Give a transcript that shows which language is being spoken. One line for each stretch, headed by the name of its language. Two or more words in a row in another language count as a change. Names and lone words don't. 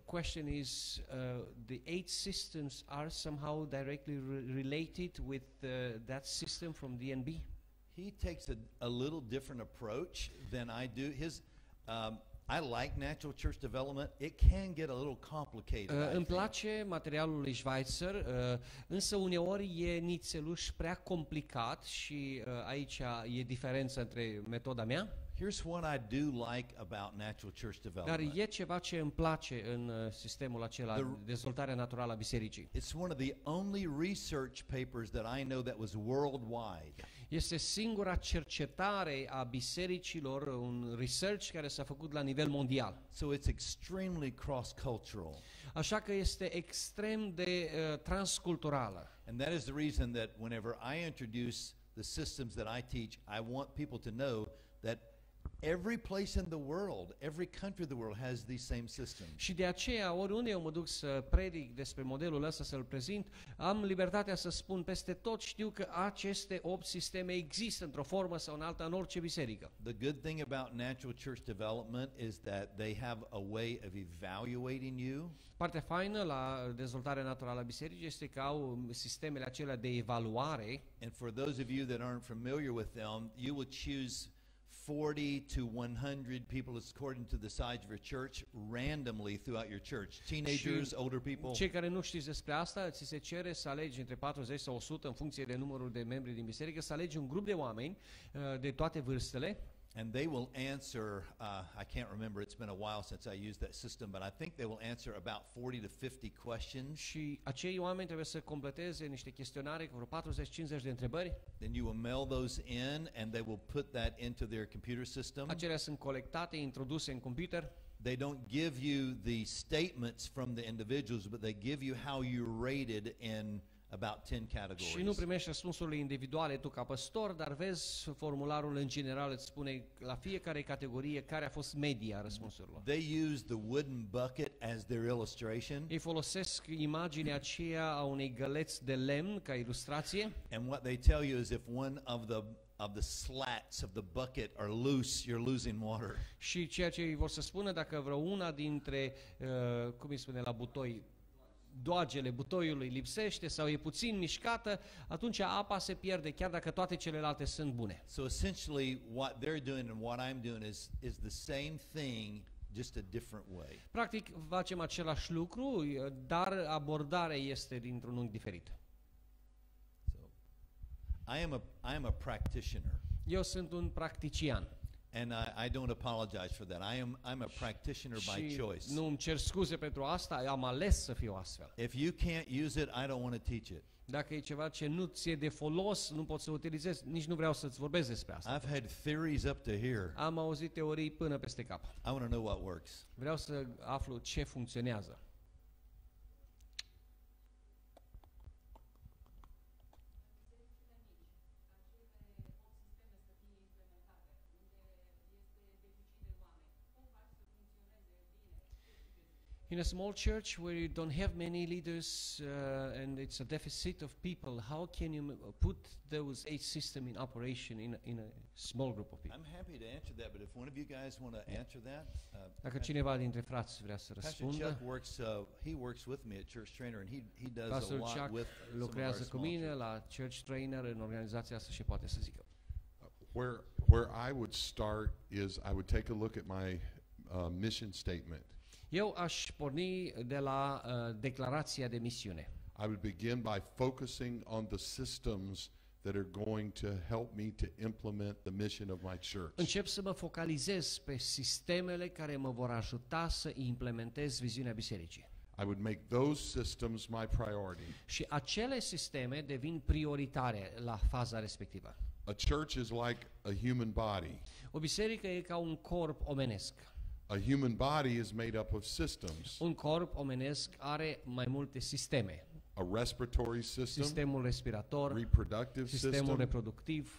English: the question is, the 8 systems are somehow directly related with that system from DNB? He takes a little different approach than I do. I like natural church development. It can get a little complicated. I
Romanian: Îmi
English: think.
Romanian: place materialul lui Schweitzer, însă uneori e nițeluș prea complicat și aici e diferența între metoda mea.
English: Here's what I do like about natural church
Romanian: Dar
English: development.
Romanian: e ceva ce îmi place în sistemul acela, dezvoltarea naturală a bisericii.
English: It's one of the only research papers that I know that was worldwide.
Romanian: Este singura cercetare a bisericilor, un research care s-a făcut la nivel mondial.
English: So it's extremely cross-cultural.
Romanian: Așa că este extrem de transculturală.
English: And that is the reason that whenever I introduce the systems that I teach, I want people to know that every place in the world, every country of the world has these same systems.
Romanian: Și de aceea, oriunde eu mă duc să predic despre modelul ăsta, să-l prezint, am libertatea să spun peste tot, știu că aceste 8 sisteme există într-o formă sau în alta în orice biserică.
English: The good thing about natural church development is that they have a way of evaluating you.
Romanian: Partea faină la dezvoltarea naturală a bisericii este că au sistemele acelea de evaluare.
English: And for those of you that aren't familiar with them, you will choose 40 to 100 people according to the size of your church randomly throughout your church. Teenagers, older people.
Romanian: Cei care nu știți despre asta, ți se cere să alegi între 40 sau 100 în funcție de numărul de membri din biserică, să alegi un grup de oameni de toate vârstele.
English: And they will answer, I can't remember, it's been a while since I used that system, but I think they will answer about 40 to 50 questions.
Romanian: Și acei oameni trebuie să completeze niște chestionare cu vreo 40-50 de întrebări.
English: Then you will mail those in and they will put that into their computer system.
Romanian: Acelea sunt colectate, introduse în computer.
English: They don't give you the statements from the individuals, but they give you how you're rated in about 10
Romanian: Și nu
English: categories.
Romanian: primești răspunsurile individuale tu ca păstor, dar vezi, formularul în general îți spune la fiecare categorie care a fost media răspunsurilor.
English: They use the wooden bucket as their illustration,
Romanian: Ei folosesc imaginea aceea a unei găleți de lemn ca ilustrație
English: and what they tell you is if one of the slats of the bucket are loose, you're losing water.
Romanian: și ceea ce îi vor să spună, dacă vreo una dintre, cum îi spune la butoi, doagele butoiului lipsește sau e puțin mișcată, atunci apa se pierde, chiar dacă toate celelalte sunt bune.
English: So essentially what they're doing and what I'm doing is the same thing, just a different way.
Romanian: Practic facem același lucru, dar abordarea este dintr-un unghi diferit.
English: So I am a practitioner.
Romanian: Eu sunt un practician
English: And I don't apologize for that. I'm a practitioner by
Romanian: și
English: choice.
Romanian: nu îmi cer scuze pentru asta, am ales să fiu astfel.
English: If you can't use it, I don't want to teach it.
Romanian: Dacă e ceva ce nu ți-e de folos, nu poți să utilizezi, nici nu vreau să-ți vorbesc despre asta.
English: I've had theories up to here.
Romanian: Am auzit teorii până peste cap.
English: I want to know what works.
Romanian: Vreau să aflu ce funcționează.
English: In a small church where you don't have many leaders and it's a deficit of people, how can you put those 8 systems in operation in a small group of people? I'm happy to answer that, but if one of you guys want to answer that,
Romanian: Dacă cineva dintre frați vrea să
English: Pastor
Romanian: răspundă,
English: Chuck works with me at Church Trainer, and he does a
Romanian: Pastor
English: lot
Romanian: Chuck
English: with some of our
Romanian: lucrează cu
English: small
Romanian: mine
English: churches.
Romanian: la Church Trainer în organizația asta și poate să zică.
English: Where I would start is I would take a look at my mission statement.
Romanian: Eu aș porni de la declarația de misiune.
English: I would begin by focusing on the systems that are going to help me to implement the mission of my church.
Romanian: Încep să mă focalizez pe sistemele care mă vor ajuta să implementez viziunea bisericii.
English: I would make those systems my priority.
Romanian: Și acele sisteme devin prioritare la faza respectivă.
English: A church is like a human body.
Romanian: O biserică e ca un corp omenesc.
English: A human body is made up of systems.
Romanian: Un corp omenesc are mai multe sisteme.
English: A respiratory system,
Romanian: Sistemul respirator,
English: reproductive
Romanian: sistemul
English: system,
Romanian: reproductiv